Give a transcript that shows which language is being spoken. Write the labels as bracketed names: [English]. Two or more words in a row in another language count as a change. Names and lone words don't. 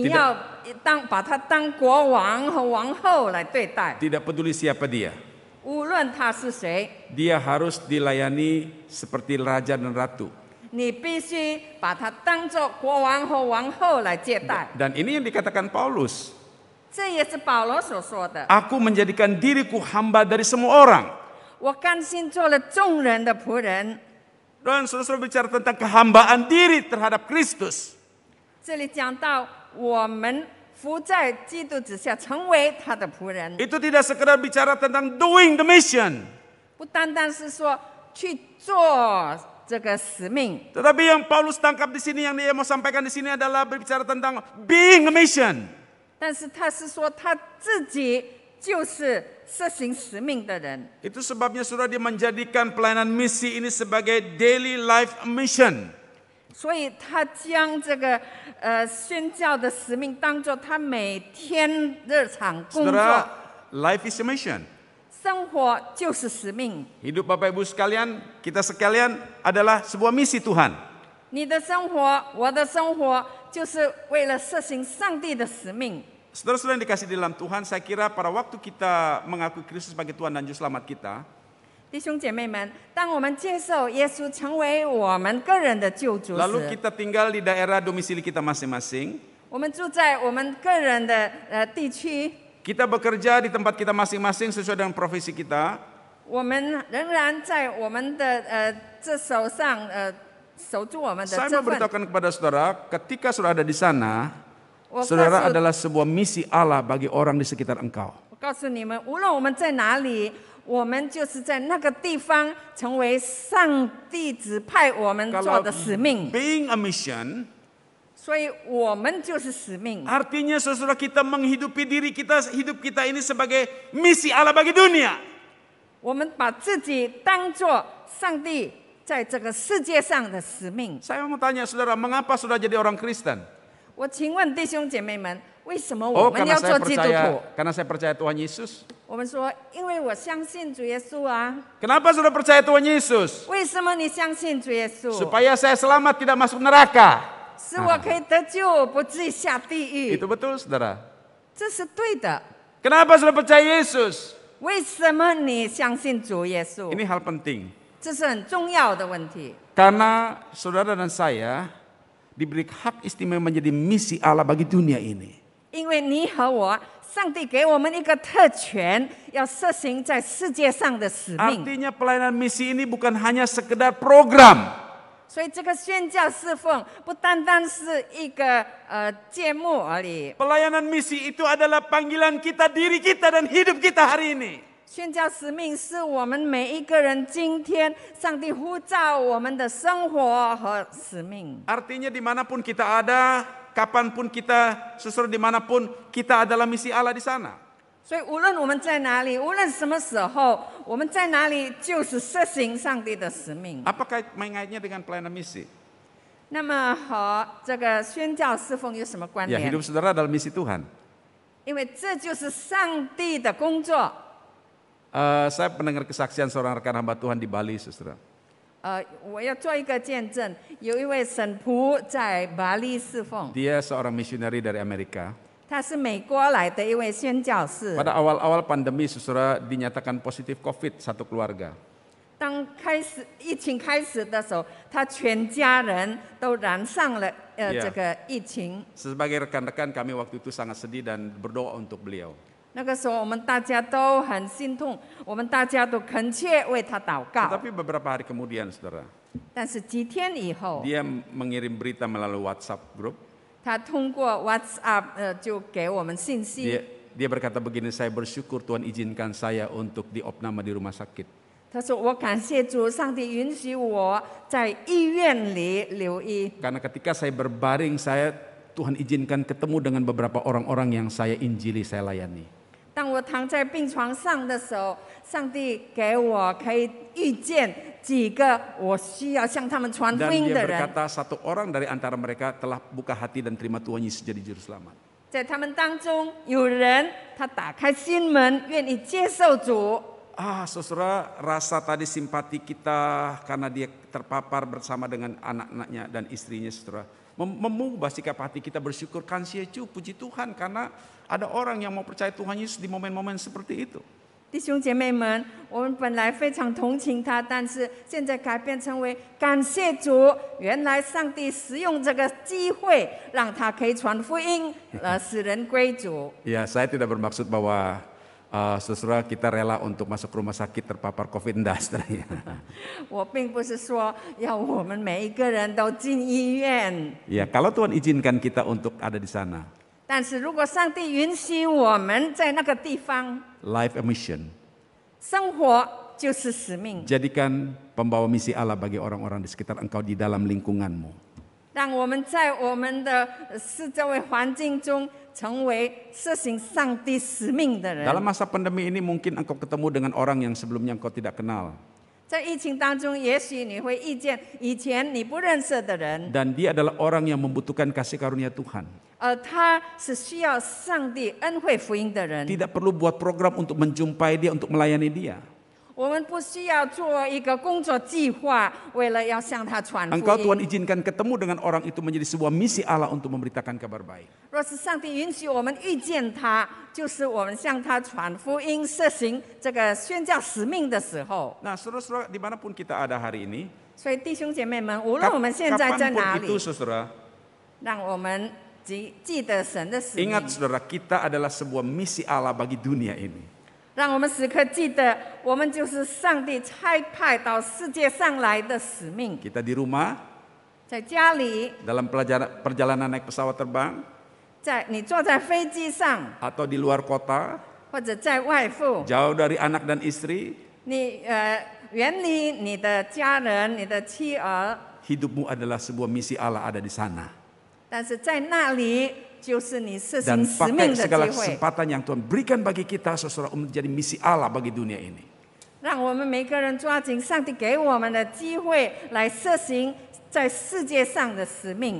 [Indonesian] Tidak [Chinese] 要把他当国王和王后来对待， [Indonesian] Tidak peduli siapa dia. [Chinese] 无论他是谁， [Indonesian] Dia harus dilayani seperti raja dan ratu. [Chinese] 你必须把他当作国王和王后来接待。 [Indonesian] Dan ini yang dikatakan Paulus. [Chinese] 这也是保罗所说的。 [Indonesian] Aku menjadikan diriku hamba dari semua orang. [Chinese] 我甘心做了众人的仆人。 [Indonesian] Dan saudara bicara tentang kehambaan diri terhadap Kristus. [Chinese] 这里讲到我们服在基督之下，成为他的仆人， [Indonesian] Itu tidak sekedar bicara tentang [English] doing the mission. [Chinese] 不单单是说去做这个使命， [Indonesian] Tetapi yang Paulus tangkap di sini, yang dia mau sampaikan di sini adalah berbicara tentang [English] being a mission. [Chinese] 但是他是说他自己就是实行使命的人。 [Indonesian] Itu sebabnya saudara dia menjadikan pelayanan misi ini sebagai [English] daily life mission. [Chinese] 所以他将这个宣教的使命当作他每天日常工作， [Indonesian] Saudara, [English] life is a mission. [Chinese] 生活就是使命。 [Indonesian] Hidup Bapak Ibu sekalian, kita sekalian adalah sebuah misi Tuhan. [Chinese] 你的生活，我的生活，就是为了实行上帝的使命。 [Indonesian] Saudara-saudara yang dikasih di dalam Tuhan, saya kira pada waktu kita mengakui Kristus sebagai Tuhan dan Juru Selamat kita, [Chinese] 弟兄姐妹们，当我们接受耶稣成为我们个人的救主 [Indonesian] lalu [Chinese] 时， [Indonesian] kita tinggal di daerah domisili kita masing-masing, [Chinese] 我们住在我们个人的地区， [Indonesian] kita bekerja di tempat kita masing-masing sesuai dengan profesi kita, [Chinese] 我们仍然在我们的这手上守住我们的 [Indonesian] saya [Chinese] 这份。 [Indonesian] memberitahukan kepada saudara, ketika saudara ada di sana, [Chinese] 我 [Indonesian] saudara [Chinese] 告诉 [Indonesian] adalah sebuah misi Allah bagi orang di sekitar engkau. [Chinese] 我告诉你们，无论我们在哪里，我们就是在那个地方成为上帝指派我们做 [Indonesian] Kalau [Chinese] 的使命， [English] being a mission, [Chinese] 所以我们就是使命。 [Indonesian] artinya saudara kita menghidupi diri kita, hidup kita ini sebagai misi Allah bagi dunia. [Chinese] 我们把自己当作上帝在这个世界上的使命。 [Indonesian] Saya mau tanya saudara, mengapa saudara jadi orang Kristen? [Chinese] 我请问弟兄姐妹们，为什么我们要做基督徒？ [Indonesian] karena saya percaya Tuhan Yesus. [Chinese] 我们说，因为我相信主耶稣啊。 [Indonesian] Kenapa saudara percaya Tuhan Yesus? [Chinese] 为什么你相信主耶稣？ [Indonesian] Supaya saya selamat tidak masuk neraka. [Chinese] 使我可以得救，不至于下地狱。 [Indonesian] Itu betul saudara. [Chinese] 这是对的。 [Indonesian] Kenapa saudara percaya Yesus? [Chinese] 为什么你相信主耶稣？ [Indonesian] Ini hal penting. [Chinese] 这是很重要的问题。 [Indonesian] Karena saudara dan saya diberi hak istimewa menjadi misi Allah bagi dunia ini. [Chinese] 因为你和我，上帝给我们一个特权，要实行在世界上的使命。 [Indonesian] Artinya pelayanan misi ini bukan hanya sekedar program. [Chinese] 所以这个宣教侍奉不单单是一个节目而已。 [Indonesian] Pelayanan misi itu adalah panggilan kita, diri kita dan hidup kita hari ini. [Chinese] 宣教使命是我们每一个人今天上帝呼召我们的生活和使命。 [Indonesian] Artinya dimanapun kita ada, kapanpun kita, sesuatu dimanapun kita adalah misi Allah di sana. [Chinese] 所以无论我们在哪里，无论什么时候，我们在哪里就是实行上帝的使命。 [Indonesian] Apakah mengaitnya dengan pelayanan misi? [Chinese] 那么和这个宣教侍奉有什么关 [Indonesian] Ya, [Chinese] 联？ [Indonesian] hidup saudara adalah misi Tuhan. [Chinese] 因为这就是上帝的工作。 [Indonesian] Saya mendengar kesaksian seorang rekan hamba Tuhan di Bali, saudara. [Chinese] 我要做一个见证，有一位神仆在巴黎侍奉， [Indonesian] Dia seorang misioneri dari Amerika. [Chinese] 他是美国来的一位宣教士。 [Indonesian] Pada awal-awal pandemi, saudara dinyatakan positif COVID satu keluarga. [Chinese] 当疫情开始的时候，他全家人都染上了 Yeah. 这个疫情。 [Indonesian] Sebagai rekan-rekan kami waktu itu sangat sedih dan berdoa untuk beliau. [Chinese] 那个时候，我们大家都很心痛，我们大家都恳切为他祷告。 [Indonesian] Tetapi beberapa hari kemudian, saudara, [Chinese] 但是几天以后， [Indonesian] dia mengirim berita melalui WhatsApp group. [Chinese] 他通过 WhatsApp 就给我们信息。 [Indonesian] Dia berkata begini, saya bersyukur Tuhan izinkan saya untuk diopname di rumah sakit. [Chinese] 他说：“我感谢主，上帝允许我在医院里留医。 [Indonesian] Karena ketika saya berbaring, Tuhan izinkan ketemu dengan beberapa orang-orang yang saya injili, saya layani. [Chinese] 当我躺在病床上的时候，上帝给我可以遇见几个我需要向他们传福 [Indonesian] Dan [Chinese] 音 [Indonesian] dia [Chinese] 的人。 [Indonesian] berkata satu orang dari antara mereka telah buka hati dan terima Tuhan Yesus jadi juru selamat. [Chinese] 在他们当中，有人他打开心门，愿意接受主。 [Indonesian] Saudara, rasa tadi simpati kita karena dia terpapar bersama dengan anak-anaknya dan istrinya, saudara. Mengubah sikap hati kita bersyukur, kansiacu, puji Tuhan karena ada orang yang mau percaya Tuhan Yesus di momen-momen seperti itu. [Chinese] 弟兄姐妹们，我们本来非常同情他，但是现在改变成为感谢主。原来上帝使用这个机会，让他可以传福音，使人归主。 [Indonesian] Ya, saya tidak bermaksud bahwa saudara kita rela untuk masuk rumah sakit terpapar COVID, enggak, saudara. [Chinese] 我并不是说要我们每一个人都进医院， [Indonesian] Ya, kalau Tuhan izinkan kita untuk ada di sana, [Chinese] 但是如果上帝允许我们在那个地方 [English] life a mission. [Chinese] 生活，就是使命。 [Indonesian] Jadikan pembawa misi Allah bagi orang-orang di sekitar engkau di dalam lingkunganmu. [Chinese] 让我们在我们的四周围环境中，成为实行上帝使命的人。 [Indonesian] Dalam masa pandemi ini mungkin engkau ketemu dengan orang yang sebelumnya engkau tidak kenal. [Chinese] 在疫情当中，也许你会遇见以前你不认识的人， [Indonesian] Dan dia adalah orang yang membutuhkan kasih karunia Tuhan. [Chinese] 他是需要上帝恩惠福音的人。 [Indonesian] Tidak perlu buat program untuk menjumpai dia, untuk melayani dia. [Chinese] 我们不需要做一个工作计划，为了要向他传福 [Indonesian] Engkau Tuhan [Chinese] 音。 [Indonesian] izinkan ketemu dengan orang itu menjadi sebuah misi Allah untuk memberitakan kabar baik. [Chinese] 若是上帝允许我们遇见他，就是我们向他传福音、实行这个宣教使命的时候。 [Indonesian] Nah, saudara-saudara, dimanapun kita ada hari ini, [Chinese] 所以弟兄姐妹们，无论我们现在在哪 [Indonesian] kapanpun [Chinese] 里， [Indonesian] itu, saudara, [Chinese] 让我们记得神的使命。 [Indonesian] ingat saudara, kita adalah sebuah misi Allah bagi dunia ini. [Chinese] 让我们时刻记得，我们就是上帝差派到世界上来的使命。 [Indonesian] Kita di rumah, [Chinese] 在家里， [Indonesian] dalam perjalanan naik pesawat terbang, [Chinese] 你坐在飞机上， [Indonesian] atau di luar kota, [Chinese] 或者在外赴， [Indonesian] jauh dari anak dan istri, [Chinese] 你远离你的家人、你的妻儿， [Indonesian] hidupmu adalah sebuah misi Allah ada di sana. [Chinese] 但是在那里就是你实 [Indonesian] Dan [Chinese] 行使 [Indonesian] pakai [Chinese] 命的 [Indonesian] segala [Chinese] 机会。 [Indonesian] kesempatan yang Tuhan berikan bagi kita, saudara, untuk menjadi misi Allah bagi dunia ini. [Chinese] 让我们每个人抓紧上帝给我们的机会，来实行在世界上的使命。